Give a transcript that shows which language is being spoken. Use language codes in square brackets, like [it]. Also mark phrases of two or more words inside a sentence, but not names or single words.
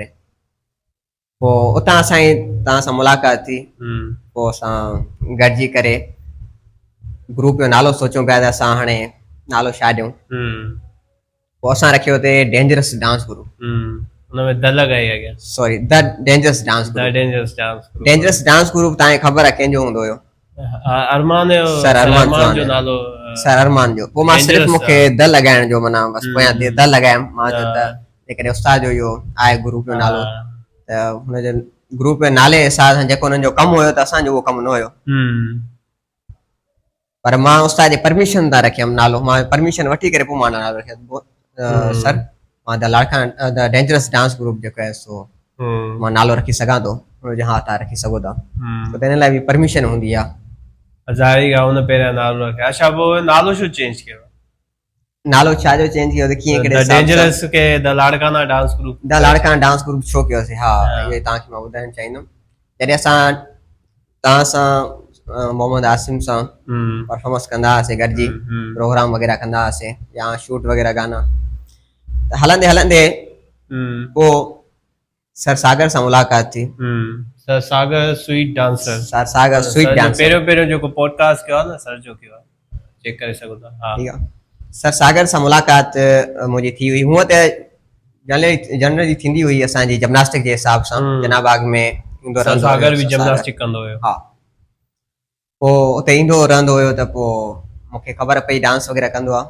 [sd] पोइ उतां असांजी तव्हां सां मुलाक़ात थी, पोइ असां गॾिजी करे ग्रुप जो नालो सोचियूं पिया त असां हाणे नालो छा ॾियूं, पोइ असां रखियो हुते डेंजरस डांस ग्रुप, हुनमें द लॻाई अॻियां, सॉरी द डेंजरस डांस ग्रुप, डेंजरस डांस ग्रुप तव्हांखे ख़बर आहे कंहिंजो हूंदो हुयो, अरमान जो नालो, सर अरमान जो, पोइ मां सिर्फ़ु मूंखे द लॻाइण जो माना बसि पोयां द लॻायमि, मां चयो त जेकॾहिं उस्ताद जो इहो आहे ग्रुप जो नालो, त हुनजे ग्रुप जे नाले हिसाब सां जेको हुननि जो कमु हुयो त असांजो उहो कमु न हुयो, पर मां उस्ताद जी परमिशन तां रखियमि नालो, मां परमिशन वठी करे पोइ मां नालो रखियमि, सर मां द लाड़काना द डेंजरस डांस ग्रुप जेको आहे सो मां नालो रखी सघां थो, हुनजो हा तव्हां रखी सघो था, त हिन लाइ बि परमिशन हूंदी आहे, हज़ारिका हुन पहिरियां नालो रखियो। अच्छा पोइ नालो छो चेंज कयो? नालो छा जो चेंज कयो त कीअं द कहिड़े हिसाब सां? डेंजरस के द लाड़काना डांस ग्रुप। द लाड़काना डांस ग्रुप छो कयोसीं? हा, इहो तव्हांखे मां ॿुधाइणु चाहींदुमि। जॾहिं असां तव्हां सां मोहम्मद आसिम सां परफॉर्मेंस कंदा हुआसीं गॾिजी, प्रोग्राम वग़ैरह कंदा हुआसीं या शूट वग़ैरह गाना, त हलंदे हलंदे पोइ सर सागर सां मुलाक़ात थी। सर सागर स्वीट डांसर। सर सागर स्वीट डांसर पहिरियों जेको पॉडकास्ट कयो आहे न सर जो कयो आहे, चेक करे सघो था। हा ठीक आहे। सर सागर सां मुलाक़ात मुंहिंजी थी हुई। हूअं त जनरली थींदी हुई असांजी जिम्नास्टिक जे हिसाब सां, जनाबाग में ईंदो रहंदो। सागर बि जिम्नास्टिक कंदो हुयो। हा, पोइ उते ईंदो रहंदो हुयो त पोइ मूंखे ख़बर पई डांस वग़ैरह कंदो आहे।